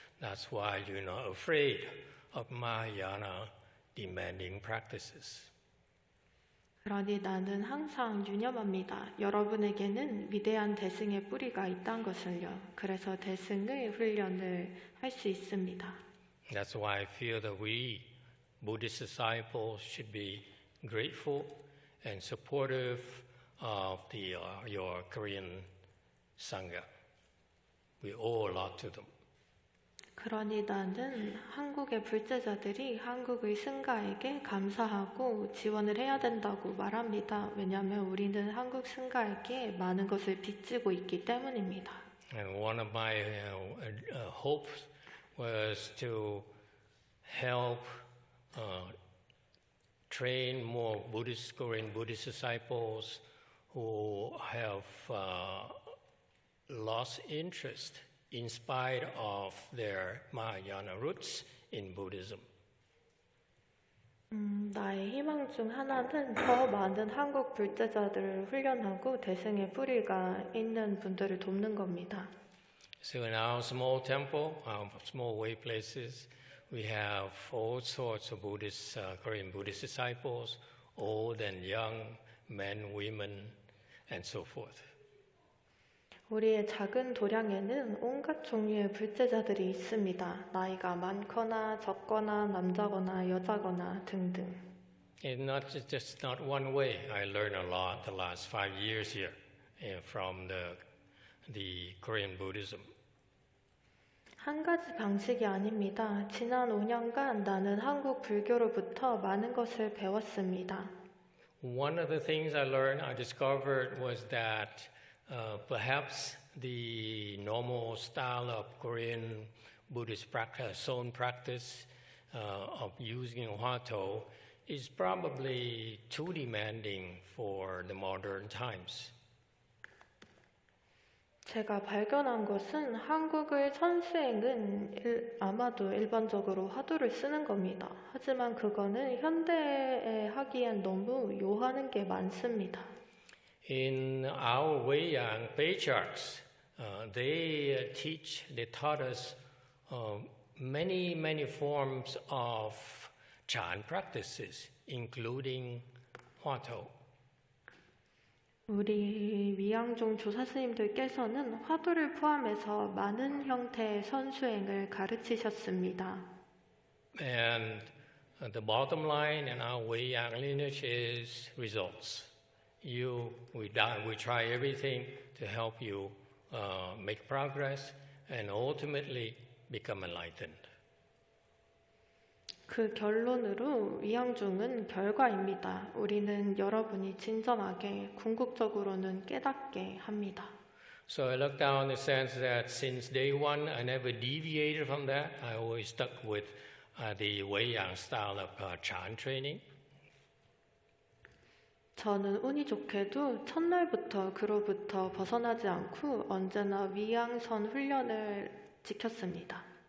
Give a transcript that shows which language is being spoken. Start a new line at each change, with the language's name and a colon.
English: That's why you're not afraid of Mahayana demanding practices.
Korean: 그러니 나는 항상 유념합니다. 여러분에게는 위대한 대승의 뿌리가 있다는 것을요. 그래서 대승의 훈련을 할 수 있습니다.
English: That's why I feel that we Buddhist disciples should be grateful and supportive of your Korean Sangha. We owe a lot to them.
Korean: 그러니 나는 한국의 불제자들이 한국의 승가에게 감사하고 지원을 해야 된다고 말합니다. 왜냐하면 우리는 한국 승가에게 많은 것을 빚지고 있기 때문입니다.
English: And one of my hopes was to help train more Buddhist, Korean Buddhist disciples who have lost interest in spite of their Mahayana roots in Buddhism.
Korean: 나의 희망 중 하나는 더 많은 한국 불제자들을 훈련하고 대승의 뿌리가 있는 분들을 돕는 겁니다.
English: So in our small temple, our small way places, we have all sorts of Buddhist, Korean Buddhist disciples, old and young, men, women, and so forth.
Korean: 우리의 작은 도량에는 온갖 종류의 불제자들이 있습니다. 나이가 많거나 적거나 남자거나 여자거나 등등.
English: It's not one way. I learned a lot the last 5 years here from the Korean Buddhism.
Korean: 한 가지 방식이 아닙니다. 지난 5년간 나는 한국 불교로부터 많은 것을 배웠습니다.
English: One of the things I discovered was that perhaps the normal style of Korean Buddhist practice, Son practice of using Hwato is probably too demanding for the modern times.
Korean: 제가 발견한 것은 한국의 선수행은 아마도 일반적으로 화두를 쓰는 겁니다. 하지만 그거는 현대에 하기엔 너무 요하는 게 많습니다.
English: In our Weiyang patriarchs, they taught us many forms of Chan practices, including Hwato.
Korean: 우리 위양종 조사 스님들께서는 화두를 포함해서 많은 형태의 선수행을 가르치셨습니다.
English: And the bottom line in our Weiyang lineage is results. We try everything to help you make progress and ultimately become enlightened.
Korean: 그 결론으로 위양중은 결과입니다. 우리는 여러분이 진정하게 궁극적으로는 깨닫게 합니다.
English: So I look down the sense that since day one I never deviated from that. I always stuck with the Weiyang style of Chan training.
Korean: 저는 운이 좋게도 첫날부터 그로부터 벗어나지 않고 언제나 위양선 훈련을 지켰습니다.